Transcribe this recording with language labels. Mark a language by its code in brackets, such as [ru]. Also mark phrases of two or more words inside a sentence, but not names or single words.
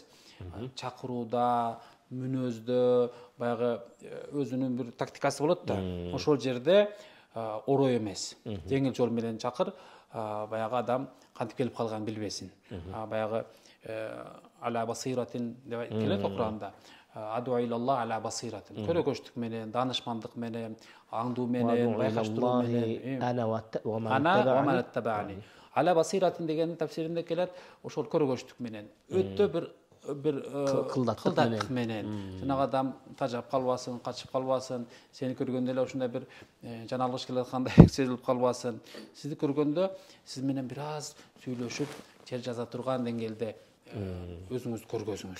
[ky] Чакырууда, мүнөздө баягы өзүнүн бир тактикасы болот да. Ошол жерде орой эмес. Жеңил жол менен чакыр, баягы адам кантип келип калганын билбесин. Баягы [ar] على بصيرة [ky] деп келет Куранда. [ar] أدعو إلى الله على بصيرة. [ky] Көрөгөчтүк менен, данышмандык менен, аңдуу менен, байкаштыруу менен. [ar] أنا ومن اتبعني. على بصيرة [ky] дегенин тафсиринде келет, ошол көрөгөчтүк менен. Өтө бир кылдаттык менен. Жанагы адам тажап калбасын, качып калбасын, сени көргөндө эле ошондой бир жаналгыш келаткандай сезилип калбасын. Сизди көргөндө сиз менен бир аз сүйлөшүп, жер жаза турган деңгээлде өзүңүздү көргөзүңүз.